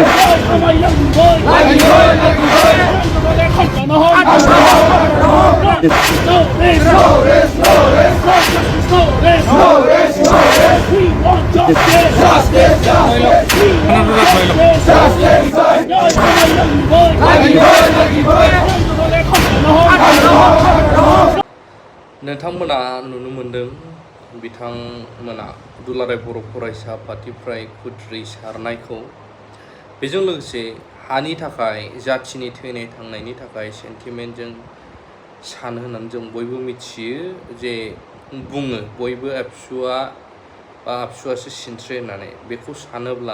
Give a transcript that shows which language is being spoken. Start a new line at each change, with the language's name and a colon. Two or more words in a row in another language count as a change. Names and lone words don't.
English: Why am I lucky boy, lucky boy, lucky boy? No rest, no rest, no rest, no justice, no rest, no rest, no rest. We want justice, justice, justice. We want justice, justice. Why am I lucky boy, lucky boy, lucky boy?
Bodo: नोंथांमोना नुनो मोनदों बिथांमोना दुलाराय बर' फरायसा आफादनिफ्राय खुद्रिसारनायखौ बेजों लोगोसे हानि थाखाय जाथिनि थैनाय थांनायनि थाखाय सेन्टिमेन्टजों सानो होननानै जों बयबो मिथियो जे बुङो बयबो आबसुआसो सिनस्रि होननानै बेखौ सानोब्ला